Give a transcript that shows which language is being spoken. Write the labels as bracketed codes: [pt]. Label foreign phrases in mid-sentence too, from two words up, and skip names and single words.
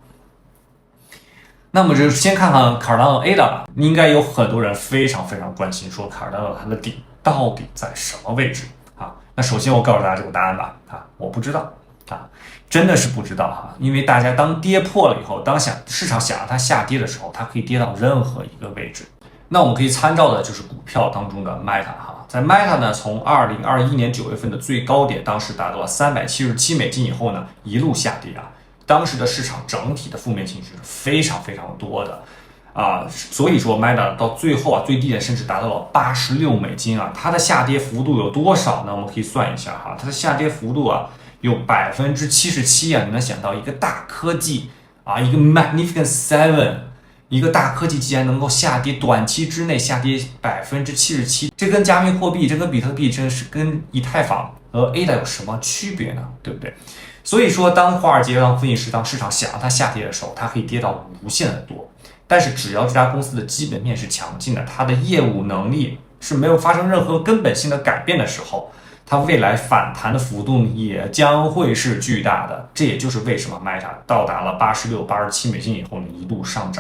[zh] 那麼就先看看 Cardano ADA 吧，應該有很多人非常關心，說 Cardano 它的底到底在什麼位置啊？那首先我告訴大家這個答案吧，啊，我不知道啊，真的是不知道哈，因為大家當跌破了以後，當市場想讓它下跌的時候，它可以跌到任何一個位置。那我們可以參照的就是股票當中的 Meta 哈，在 Meta 呢，從2021年9月份的最高點，當時達到了$377以後呢，一路下跌啊。當時的市場整體的負面情緒是非常多的啊，所以說 Meta 到最後啊，最低點甚至達到了$86啊，它的下跌幅度有多少呢？我们可以算一下哈，它的下跌幅度啊有77%啊，你能想到一個大科技啊，一個 [en] Magnificent Seven。 [zh] 一個大科技既然能夠下跌，短期之內下跌77%，這跟加密貨幣，這跟比特幣，這是跟以太坊和 ADA 有什麼區別呢？對不對？所以說，當華爾街、當分析師、當市場想讓它下跌的時候，它可以跌到無限的多。但是只要這家公司的基本面是強勁的，它的業務能力是沒有發生任何根本性的改變的時候，它未來反彈的幅度也將會是巨大的。這也就是為什麼 Meta 到達了$86、$87以後呢，一路上漲啊。